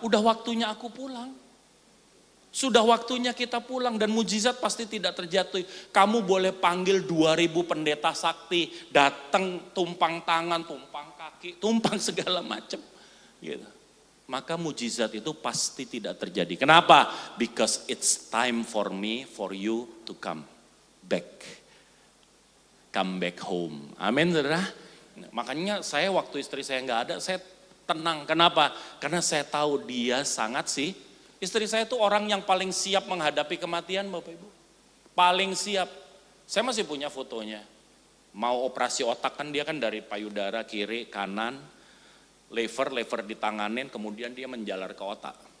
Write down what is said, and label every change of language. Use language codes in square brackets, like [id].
[id] Udah waktunya aku pulang. Sudah waktunya kita pulang dan mujizat pasti tidak terjadi. Kamu boleh panggil 2000 pendeta sakti, datang tumpang tangan, tumpang kaki, tumpang segala macam. Gitu. Maka mujizat itu pasti tidak terjadi. Kenapa? [en] Because it's time for me, for you to come back. Come back home. [id] Amin, saudara. Makanya saya waktu istri saya nggak ada, saya tenang. Kenapa? Karena saya tahu dia sangat sih. Istri saya itu orang yang paling siap menghadapi kematian Bapak Ibu. Paling siap. Saya masih punya fotonya. Mau operasi otak kan dia kan dari payudara kiri, kanan, lever ditanganin, kemudian dia menjalar ke otak.